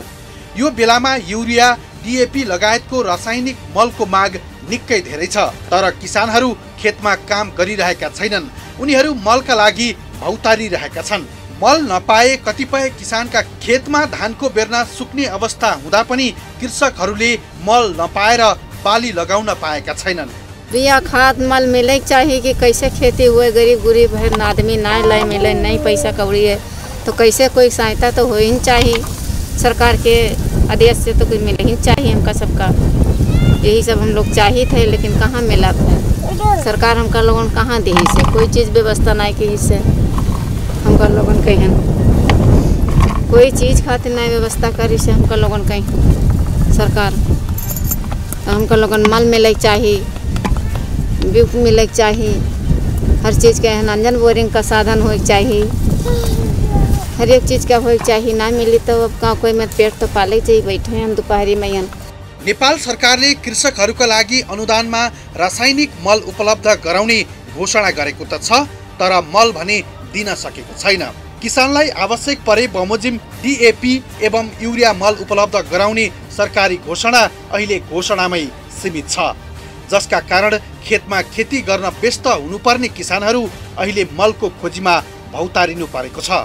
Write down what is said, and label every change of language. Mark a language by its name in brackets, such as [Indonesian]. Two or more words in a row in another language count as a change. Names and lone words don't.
[Nepali] यो बेलामा युरिया, डिएपी लगायतको रासायनिक मलको माग निकै धेरै छ। तर किसानहरू खेतमा काम गरिरहेका छैनन्, उनीहरू मलका लागि भौतारिरहेका छन्। मल नपाए कतिपय किसानका खेतमा धानको बेर्ना सुक्ने अवस्था हुँदा पनि कृषकहरूले मल नपाएर बाली लगाउन पाएका छैनन्। [Bhojpuri] बिया खाद मल मिले चाहिए कि कैसे खेती हुए, गरीब गुरीब है आदमी ना लाए मिले, नहीं पैसा कौड़ी है तो कैसे कोई सहायता तो हो ही चाहिए। सरकार के आदेश से तो कोई मिले ही चाहिए हमका सबका। यही सब हम लोग चाहिए थे, लेकिन कहाँ मिला था। सरकार हमका लोगन कहाँ दी से कोई चीज़ व्यवस्था नहीं की से हमका लोगन कहीं कोई चीज़ खातिर नहीं व्यवस्था करी से हमका लोगन कहीं सरकार। तो हमका लोगन मल मिले चाहिए, बिउ मिले चाहिए, हर चीज़ के अंजन बोरिंग का साधन हो चाहिए, हर एक चीज़ का हो चाहिए। ना मिली तो अब गाँव कोई मत पेट तो पाले चाहिए, बैठे हैं हम दोपहरी में। [Nepali] नेपाल सरकारले कृषकहरूका लागि अनुदानमा रासायनिक मल उपलब्ध गराउने घोषणा गरेको त छ, तर मल भने दिन सकेको छैन। किसानलाई आवश्यक परे बमोजिम डिएपी एवं युरिया मल उपलब्ध गराउने सरकारी घोषणा अहिले घोषणामै सीमित छ, जसका कारण खेतमा खेती गर्न व्यस्त हुनुपर्ने किसानहरू अहिले मलको खोजीमा भौतारिनु परेको छ।